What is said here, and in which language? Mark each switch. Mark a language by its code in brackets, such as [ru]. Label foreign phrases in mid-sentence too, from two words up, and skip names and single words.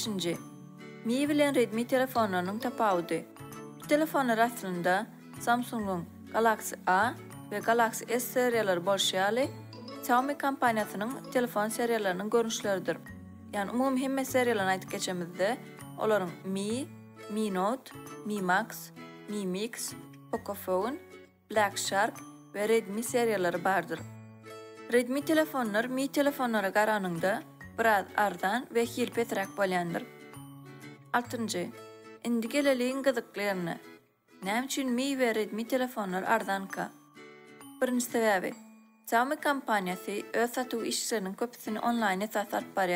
[tk] Mi bilen Redmi telefonlarynyň tapawudy. Bu telefonlar aslynda Samsung'un Galaxy A ve Galaxy S seriýalary bolşýaly Xiaomi kampaniýasynyň telefon seriýalarynyň görnüşleridir. Yani umumy hemme seriýalaryny aýdyp geçemizde olaryň Mi, Mi Note, Mi Max, Mi Mix, Pocophone, Black Shark ve Redmi seriýalary bardyr. Redmi telefonlar Mi telefonlara garanyňda biraz ardan we hilpetrak bolýandyr. 6. Indi geleliň gyzyklygyny. Näme üçin Mi we Redmi telefonlar ardanka? Birinji sebäbi, Xiaomi kampaniyasy öz satuw işçileriniň köpüsini online esas barýar.